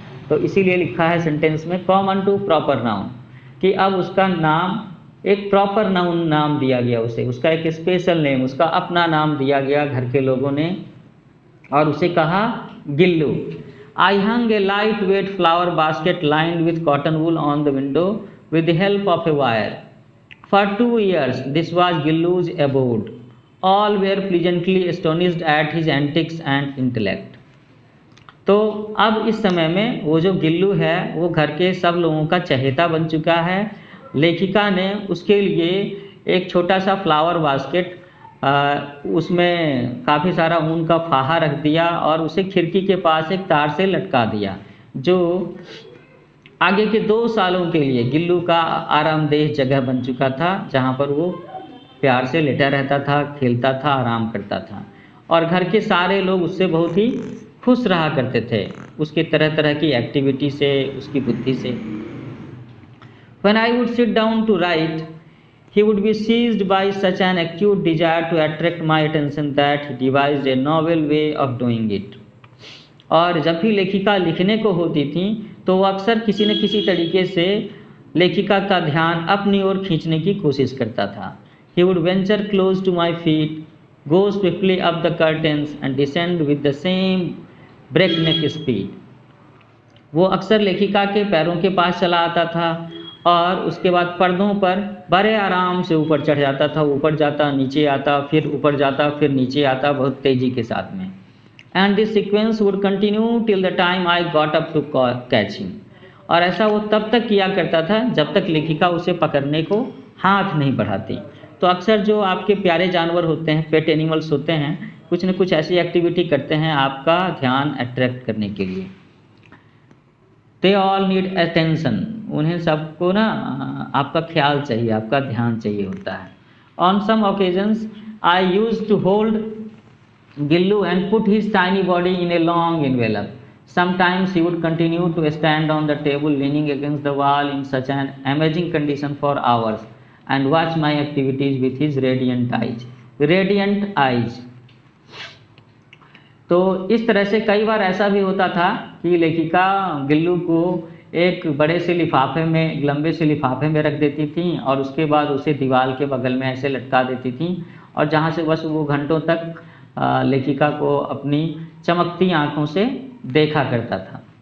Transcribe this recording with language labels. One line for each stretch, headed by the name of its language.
Hindi: तो इसीलिए लिखा है सेंटेंस में
English: common to proper noun,
Hindi: कि अब उसका नाम एक प्रॉपर नाउन नाम दिया गया उसे, उसका एक स्पेशल नेम, उसका अपना नाम दिया गया घर के लोगों ने, और उसे कहा गिल्लू।
English: I hung a light weight flower basket lined with cotton wool on the window with the help of a wire. For 2 years, this was Gillu's abode. All were pleasantly astonished at his antics and intellect.
Hindi: तो अब इस समय में वो जो गिल्लू है वो घर के सब लोगों का चहेता बन चुका है। लेखिका ने उसके लिए एक छोटा सा फ्लावर बास्केट, उसमें काफ़ी सारा ऊन का फाहा रख दिया और उसे खिड़की के पास एक तार से लटका दिया, जो आगे के 2 सालों के लिए गिल्लू का आरामदेह जगह बन चुका था, जहाँ पर वो प्यार से लेटा रहता था, खेलता था, आराम करता था, और घर के सारे लोग उससे बहुत ही खुश रहा करते थे, उसके तरह तरह की एक्टिविटी से, उसकी बुद्धि से।
English: When I would sit down to write, he would be seized by such an acute desire to attract my attention that he devised a novel way of doing it.
Hindi: और जब भी लेखिका लिखने को होती थी तो वो अक्सर किसी न किसी तरीके से लेखिका का ध्यान अपनी ओर खींचने की कोशिश करता था।
English: He would venture close to my feet, go swiftly up the curtains and descend with the same breakneck speed.
Hindi: वो अक्सर लेखिका के पैरों के पास चला आता था और उसके बाद पर्दों पर बड़े आराम से ऊपर चढ़ जाता था, ऊपर जाता, नीचे आता, फिर ऊपर जाता, फिर नीचे आता, बहुत तेजी के साथ में।
English: And this sequence would continue till the time I got up to catch him.
Hindi: और ऐसा वो तब तक किया करता था जब तक लेखिका उसे पकड़ने को हाथ नहीं बढ़ाती। तो अक्सर जो आपके प्यारे जानवर होते हैं, पेट एनिमल्स होते हैं, कुछ न कुछ ऐसी एक्टिविटी करते हैं आपका ध्यान अट्रैक्ट करने के लिए।
English: They all need attention.
Hindi: उन्हें सबको ना आपका ख्याल चाहिए, आपका ध्यान चाहिए होता है।
English: On some occasions I used to hold Gillu and put his tiny body in a long envelope. Sometimes he would continue to stand on the table leaning against the wall in such an amazing condition for hours and watch my activities with his radiant eyes. Radiant eyes.
Hindi: तो इस तरह से कई बार ऐसा भी होता था कि लेखिका गिल्लू को एक बड़े से लिफाफे में, लंबे से लिफाफे में रख देती थी और उसके बाद उसे दीवार के बगल में ऐसे लटका देती थी, और जहाँ से बस वो घंटों तक लेखिका को अपनी चमकती आंखों से देखा करता था।